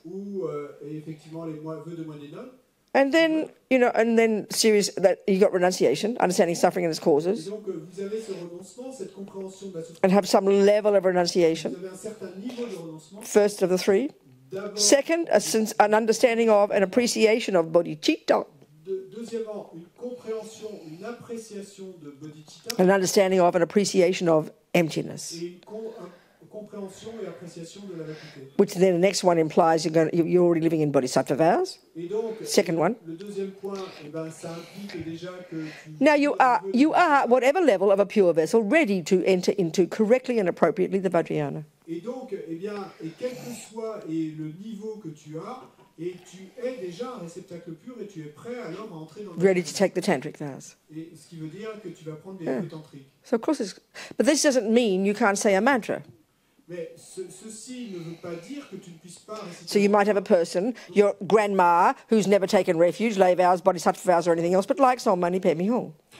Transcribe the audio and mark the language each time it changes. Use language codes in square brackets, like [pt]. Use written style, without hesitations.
[fr] ou effectivement les vœux de moines et nonnes. [en] And then, and then serious that you got renunciation, understanding suffering and its [fr] Et [en] causes, [fr] donc vous avez ce renoncement, cette compréhension de la souffrance. [en] and have some level of [fr] Vous [en] renunciation. [fr] avez un certain niveau de renoncement. [en] First of the three. [fr] D'abord, [en] Second, an understanding of an appreciation of bodhicitta, [fr] deuxièmement, une compréhension, une appréciation de bodhicitta, [en] an understanding of an appreciation of emptiness, [fr] et une compréhension et appréciation de la vacuité. [en] which then the next one implies you're already living in bodhisattva vows. [fr] Et donc, [en] Second one. [fr] le deuxième point, ça implique déjà que tu... [en] Now you are, whatever level of a pure vessel, ready to enter into correctly and appropriately the Vajrayana. [fr] Et donc, et quel que soit le niveau que tu as, et tu es déjà un réceptacle pur et tu es prêt alors à entrer dans le [en] Ready to take the tantric vows. [fr] Et ce qui veut dire que tu vas prendre des vœux tantriques. [en] So of course, but this doesn't mean you can't say a mantra. [fr] Mais ceci ne veut pas dire que tu ne puisses pas réciter. [en] So you might have a person, your grandma, who's never taken refuge, lay vows, bodhisattva vows, or anything else, but likes Om Mani Padme Hum.